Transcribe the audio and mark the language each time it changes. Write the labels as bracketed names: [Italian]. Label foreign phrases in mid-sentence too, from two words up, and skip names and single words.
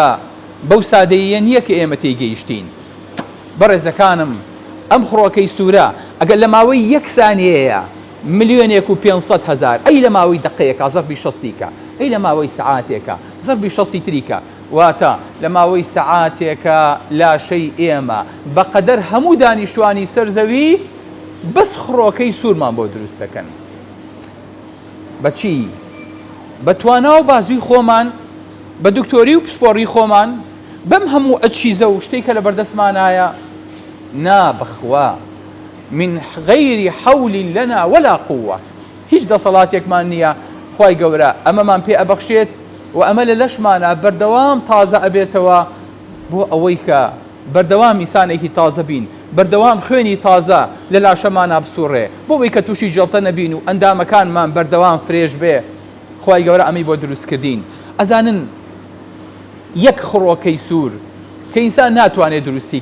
[Central Kurdish] بەو سادەییە نییە کە ئێمە تێیگەیشتین بەڕێزەکانم ئەم خڕۆکەی سوورە ئەگەر لە ماوەی 1 سانیەیە 1,500,000 ئەی لە ماوەی دقەیەکە زەربی 60 ئەی لە ماوەی سەعاتێکە زەربی 60 تریکە واتە لە ماوەی سەعاتێکە لاشەی ئێمە بەقەدەر هەموو دانیشتوانی سەرزەوی بەس خڕۆکەی سوورمان بۆ دروست دەکەن بەچی بە توانا و بازووی خۆمان بە دکتۆری و پسپۆڕی خۆمان بەم هەموو ئەچیزە و شتێک کە لە بەردەستمانایە نا بخوا [Arabic] من غير حول لنا ولا قوة [Central Kurdish] هیچ دەسەڵاتێکمان نییە خوای گەورە ئەمەمان پێ ئەبەخشێت و ئەمە لە لەشمانە بەردەوام تازە ئەبێتەوە بۆ ئەوەی کە بەردەوام ئینسانێکی تازە بین بەردەوام خوێنی تازە لە لاشەمانە بسوڕێ بۆ ئەوەی کە تووشی جەڵتە نەبین و ئەندامەکانمان بەردەوام فرێش بێ خوای گەورە ئەمەی بۆ دروستکردین ئەزانن یەک خڕۆکەی سوور کە ئینسان ناتوانێت دروستی